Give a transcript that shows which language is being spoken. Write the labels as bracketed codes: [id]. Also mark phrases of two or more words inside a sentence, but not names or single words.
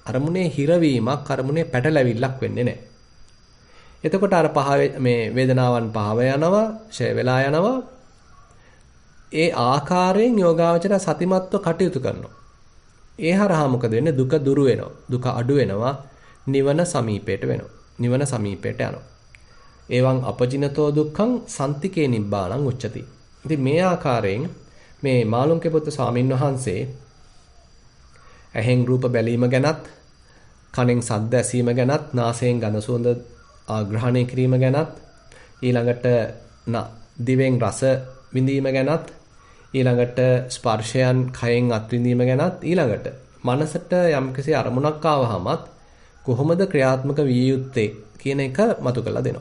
[si] අරමුණේ හිරවීමක්, අරමුණේ පැටලැවිල්ලක් වෙන්නේ නැහැ. එතකොට අර මේ වේදනාවන් පහව යනවා, ෂය වෙලා යනවා. ඒ ආකාරයෙන් යෝගාවචර සතිමත්ව කටයුතු කරනවා. ඒ හරහා මොකද වෙන්නේ? දුක දුරු වෙනවා. දුක අඩු වෙනවා. නිවන සමීපයට වෙනවා. නිවන සමීපයට යනවා. [pi] එවං අපජිනතෝ දුක්ඛං සන්තිකේ නිබ්බාණං උච්චති. [si] ඉතින් මේ ආකාරයෙන් මේ මාළුන්ගේ පුත් ස්වාමින් වහන්සේ ඇහෙන් රූප බැලීම ගැනත්, කනෙන් ශබ්ද ඇසීම ගැනත්, නාසයෙන් ගඳ සුවඳ ආග්‍රහණය කිරීම ගැනත්, ඊළඟට දිවෙන් රස විඳීම ගැනත්, ඊළඟට ස්පර්ශයන් කයෙන් අත්විඳීම ගැනත්, ඊළඟට මනසට යම්කිසි අරමුණක් ආවහමත් කොහොමද ක්‍රියාත්මක විය යුත්තේ කියන එක මතු කරලා දෙනවා.